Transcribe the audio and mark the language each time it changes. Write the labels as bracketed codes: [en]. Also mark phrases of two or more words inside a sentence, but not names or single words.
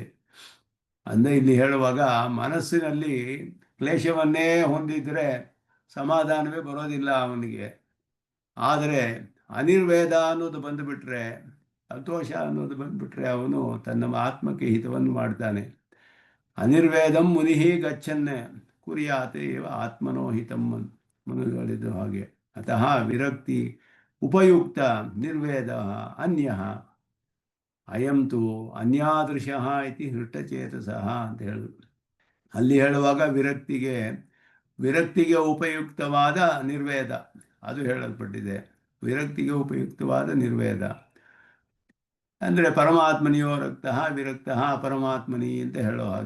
[kn] ಅಂದರೆ ಇಲ್ಲಿ ಹೇಳುವಾಗ ಮನಸ್ಸಿನಲ್ಲಿ ಕ್ಲೇಶವನ್ನೇ ಹೊಂದಿದ್ರೆ ಸಮಾಧಾನವೇ ಬರೋದಿಲ್ಲ ಅವನಿಗೆ. ಆದರೆ ಅನಿರ್ವೇದ ಅನ್ನೋದು ಬಂದುಬಿಟ್ರೆ, ಸಂತೋಷ ಅನ್ನೋದು ಬಂದುಬಿಟ್ರೆ ಅವನು ತನ್ನ ಆತ್ಮಕ್ಕೆ ಹಿತವನ್ನು ಮಾಡ್ತಾನೆ. [sa] ಅನಿರ್ವೇದಂ ಮುನಿಹಿ ಗಚ್ಚನ್ನೇ ಕುರ್ಯಾತ್ ಏವ ಆತ್ಮನೋಹಿತಂ [kn] ಮನುಗಳಿದ್ದು ಹಾಗೆ. [sa] ಅತಃ ವಿರಕ್ತಿ ಉಪಯುಕ್ತ ನಿರ್ವೇದ ಅನ್ಯ ಅಯಂ ತು ಅನ್ಯಾದೃಶಃ ಇತಿ ಹೃಷ್ಟಚೇತಸಃ [kn] ಅಂತ ಹೇಳಿದ್ರು. ಅಲ್ಲಿ ಹೇಳುವಾಗ ವಿರಕ್ತಿಗೆ ಉಪಯುಕ್ತವಾದ ನಿರ್ವೇದ ಅದು ಹೇಳಲ್ಪಟ್ಟಿದೆ. ವಿರಕ್ತಿಗೆ ಉಪಯುಕ್ತವಾದ ನಿರ್ವೇದ ಅಂದರೆ [sa] ಪರಮಾತ್ಮನಿಯೋ ರಕ್ತಃ ವಿರಕ್ತಃ ಪರಮಾತ್ಮನಿ [kn] ಅಂತ ಹೇಳೋ ಹಾಗೆ.